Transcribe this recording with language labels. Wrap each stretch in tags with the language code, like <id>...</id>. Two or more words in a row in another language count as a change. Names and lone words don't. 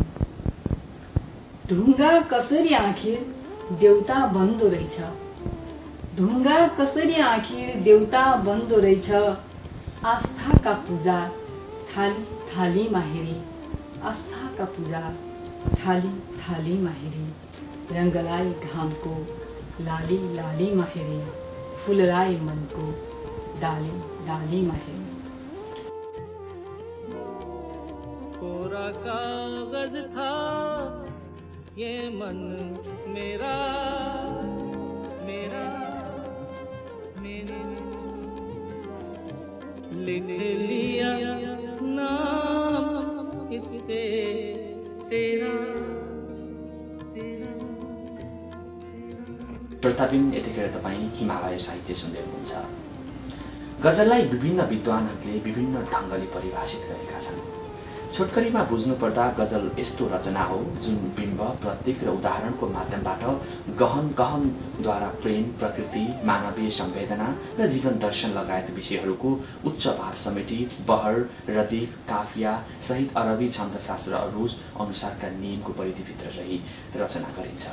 <ne>ढुङ्गा कसरी आखिर देउता बन्दो रहेछ, ढुङ्गा कसरी आखिर देउता बन्दो रहेछ। आस्थाका पूजा थाली थाली महेरी, आस्थाका पूजा थाली थाली महेरी। रंगलाई घामको लाली लाली महेरी, फूललाई मनको डाली डाली महेरी।</ne> <hi>कोरा कागज था ये मन मेरा मेरा मेरा लिख लिया नाम इस पे तेरा तेरा</hi> <ne>श्रोताबिन, यतिखेर तपाईँ हिमालय साहित्य सुन्दै हुनुहुन्छ। गजललाई विभिन्न विद्वानहरूले विभिन्न ढंगले परिभाषित गरेका छन्। छोटकरीमा बुझ्नुपर्दा गजल यस्तो रचना हो जुन बिम्ब, प्रतीक र उदाहरणको माध्यमबाट गहन गहनद्वारा प्रेम, प्रकृति, मानवीय संवेदना र जीवन दर्शन लगायत विषयहरूको उच्च भाव समेटी बहर, रदीफ, काफिया सहित अरबी छन्दशास्त्र अरूज अनुसारका नियमको परिधिभित्र रही रचना गरिन्छ।</ne>